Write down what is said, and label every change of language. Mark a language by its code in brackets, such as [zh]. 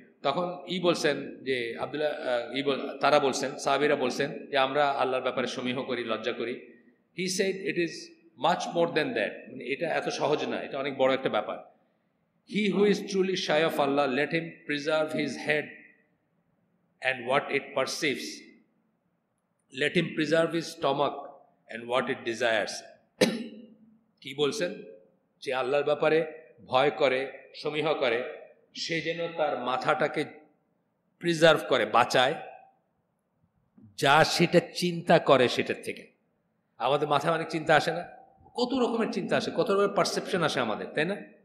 [bn] তখন বলছেন যে তারা বলছেন, সাহাবীরা বলছেন যে আমরা আল্লাহর ব্যাপারে সমীহ করি, লজ্জা করি। [en] he said it is much more than that, [bn] মানে এটা এত সহজ না, এটা অনেক বড় একটা ব্যাপার। [en] He who is truly shy of Allah, let him preserve his head and what it perceives. Let him preserve his stomach and what it desires. [bn] কি বলছেন? যে আল্লাহর ব্যাপারে ভয় করে, সমীহ করে, সে যেন তার মাথাটাকে প্রিজার্ভ করে, বাঁচায়, যা সেটা চিন্তা করে সেটার থেকে। আমাদের মাথায় অনেক চিন্তা আসে না? কত রকমের চিন্তা আসে, কত রকমের পারসেপশন আসে আমাদের, তাই না?